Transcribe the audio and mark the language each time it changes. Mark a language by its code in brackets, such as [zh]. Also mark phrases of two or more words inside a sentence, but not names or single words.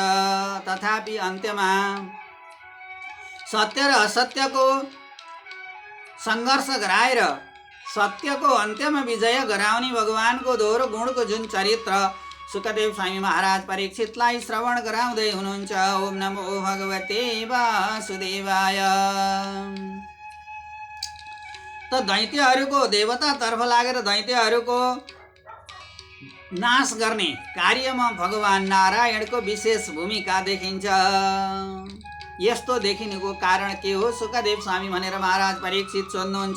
[ne] तथापि अन्त्यमा सत्य र असत्यको सङ्घर्ष गराएर सत्यको अन्त्यमा विजय गराउने भगवानको दोहोरो गुणको जुन चरित्र सुखदेव स्वामी महाराज परीक्षितलाई श्रवण गराउँदै हुनुहुन्छ। [sa] ओम नमो भगवते वासुदेवाय। [ne] त दैत्यहरूको देवतातर्फ लागेर दैत्यहरूको नाश गर्ने कार्यमा भगवान नारायणको विशेष भूमिका देखिन्छ। यस्तो देखिनुको कारण के हो सुखदेव स्वामी भनेर महाराज परीक्षित सोध्नुहुन्छ।